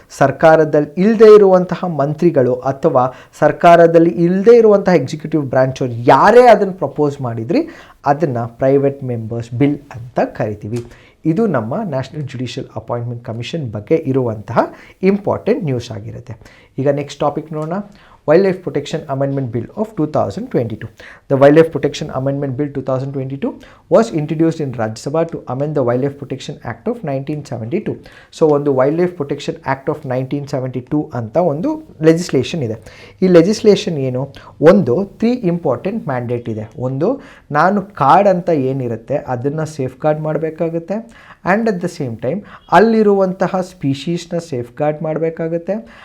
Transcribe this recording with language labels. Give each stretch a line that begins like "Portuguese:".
Kannada: ಸರ್ಕಾರದಲ್ಲಿ ಇಲ್ಲದೇ ಇರುವಂತಹ ಮಂತ್ರಿಗಳು ಅಥವಾ ಸರ್ಕಾರದಲ್ಲಿ ಇಲ್ಲದೇ ಇರುವಂತಹ ಎಕ್ಸಿಕ್ಯೂಟಿವ್ ಬ್ರಾಂಚ್ ಅವ್ರು ಯಾರೇ ಅದನ್ನು ಪ್ರಪೋಸ್ ಮಾಡಿದ್ರಿ ಅದನ್ನು ಪ್ರೈವೇಟ್ ಮೆಂಬರ್ಸ್ ಬಿಲ್ ಅಂತ ಕರಿತೀವಿ. ಇದು ನಮ್ಮ ನ್ಯಾಷನಲ್ ಜುಡಿಷಿಯಲ್ ಅಪಾಯಿಂಟ್ಮೆಂಟ್ ಕಮಿಷನ್ ಬಗ್ಗೆ ಇರುವಂತಹ ಇಂಪಾರ್ಟೆಂಟ್ ನ್ಯೂಸ್ ಆಗಿರುತ್ತೆ. ಈಗ ನೆಕ್ಸ್ಟ್ ಟಾಪಿಕ್ ನೋಡೋಣ.
English: Wildlife Protection Amendment Bill of 2022. The Wildlife Protection Amendment Bill 2022 was introduced in Rajya Sabha to amend the Wildlife Protection Act of 1972.
Kannada: So ಒಂದು wild protection act of 1972 ಅಂತ ಒಂದು legislation ಇದೆ. ಈ legislation ಏನು, ಒಂದು 3 important mandate ಇದೆ. ಒಂದು, ನಾನು ಕಾಡ್ ಅಂತ ಏನಿರುತ್ತೆ ಅದನ್ನು ಸೇಫ್ ಗಾರ್ಡ್ ಮಾಡಬೇಕಾಗುತ್ತೆ.
English: and at the same time
Kannada: ಅಲ್ಲಿರುವಂತಹ ಸ್ಪೀಶೀಸ್ನ ಸೇಫ್ ಗಾರ್ಡ್ ಮಾಡಬೇಕಾಗುತ್ತೆ.